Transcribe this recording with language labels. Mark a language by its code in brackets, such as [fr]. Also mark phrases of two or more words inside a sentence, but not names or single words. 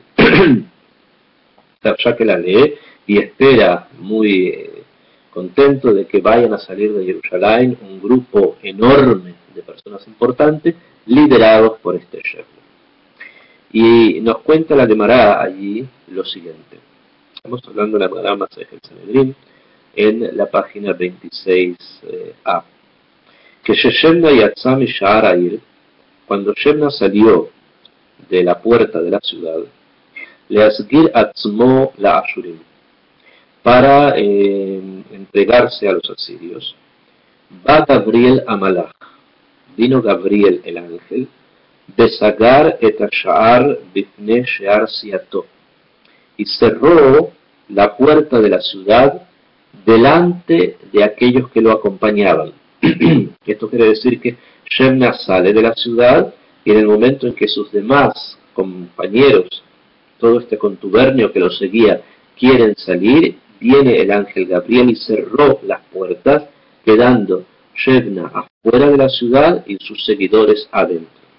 [es] Ya que la lee y espera muy contento de que vayan a salir de Jerusalén un grupo enorme de personas importantes liderados por este Shebna. Y nos cuenta la Gemara allí lo siguiente. Estamos hablando de la Gemara Masej Sanedrín en la página 26a. [he] Que שבנא יצא משער העיר, [es] cuando Shebna salió de la puerta de la ciudad, [he] להסגיר עצמו לאשורים, [es] para entregarse a los asirios, [he] בא גבריאל המלאך, [es] vino Gabriel el ángel, [he] וסגר את השער בפני שאר סיעתו, [es] y cerró la puerta de la ciudad delante de aquellos que lo acompañaban. Esto quiere decir que Shebna sale de la ciudad y en el momento en que sus demás compañeros, todo este contubernio que lo seguía, quieren salir, viene el ángel Gabriel y cerró las puertas, quedando Shebna afuera de la ciudad y sus seguidores adentro.